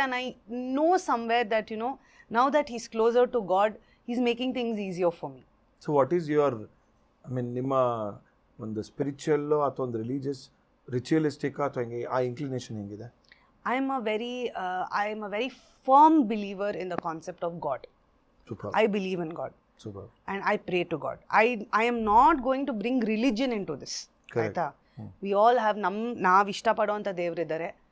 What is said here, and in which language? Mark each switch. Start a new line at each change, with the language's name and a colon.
English: And I know somewhere that now that he's closer to God, he's making things easier for me. So what is your, I mean,
Kannada: ನಿಮ್ಮ ಒಂದು spiritual ಅಥವಾ ಒಂದು religious ritualistic ಅಥವಾ ಹೆಂಗೆ ಆ inclination ಹೆಂಗಿದೆ?
English: I am a very firm believer in the concept of God. Super. I believe in God. Super. And I pray to God. I am not going to bring religion into this. Correct.
Kannada: ಆಯ್ತಾ?
English: We all have
Kannada: ನಾವು ಇಷ್ಟಪಡೋವಂಥ ದೇವರಿದ್ದಾರೆ.